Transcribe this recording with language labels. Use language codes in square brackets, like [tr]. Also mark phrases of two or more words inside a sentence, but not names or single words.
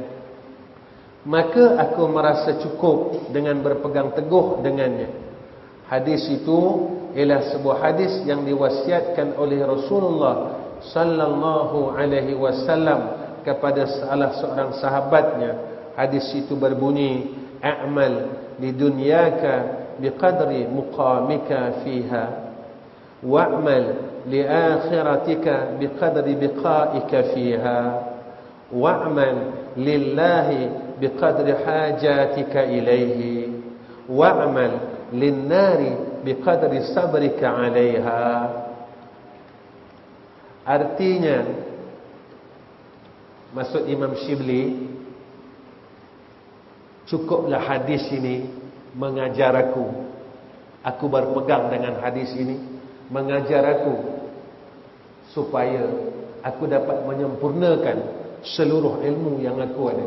[ms] Maka aku merasa cukup dengan berpegang teguh dengannya. Hadis itu ialah sebuah hadis yang diwasiatkan oleh Rasulullah [ar] صلى الله عليه وسلم [ms] kepada salah seorang sahabatnya. Hadis itu berbunyi, [ar] اعمل لدنياك بقدر مقامك فيها، واعمل لآخرتك بقدر بقائك فيها، واعمل لله بقدر حاجتك إليه، واعمل للنار بقدر صبرك عليها. [ms] Artinya, maksud Imam Syibli, cukuplah hadis ini mengajar aku berpegang dengan hadis ini, mengajar aku supaya aku dapat menyempurnakan seluruh ilmu yang aku ada.